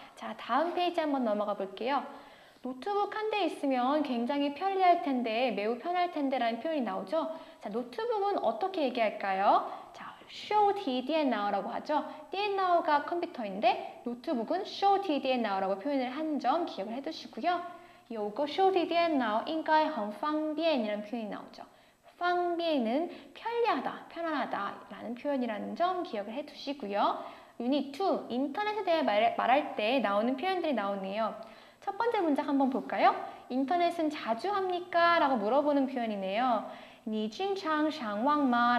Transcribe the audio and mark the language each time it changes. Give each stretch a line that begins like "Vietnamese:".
Korean: 자, 다음 페이지 한번 넘어가 볼게요. 노트북 한 대 있으면 굉장히 편리할 텐데, 매우 편할 텐데 라는 표현이 나오죠. 자, 노트북은 어떻게 얘기할까요? 자, 手提电脑라고 하죠. 电脑가 컴퓨터인데 노트북은 手提电脑라고 표현을 하는 점 기억을 해두시고요.
Chinese: 有个手提电脑应该很方便
Korean: 이라는 표현이 나오죠. 方便은 편리하다, 편안하다 라는 표현이라는 점 기억을 해두시고요. 유닛 2, 인터넷에 대해 말할 때 나오는 표현들이 나오네요. 첫 번째 문장 한번 볼까요? 인터넷은 자주 합니까? 라고 물어보는 표현이네요.
Chinese: 你经常上网吗?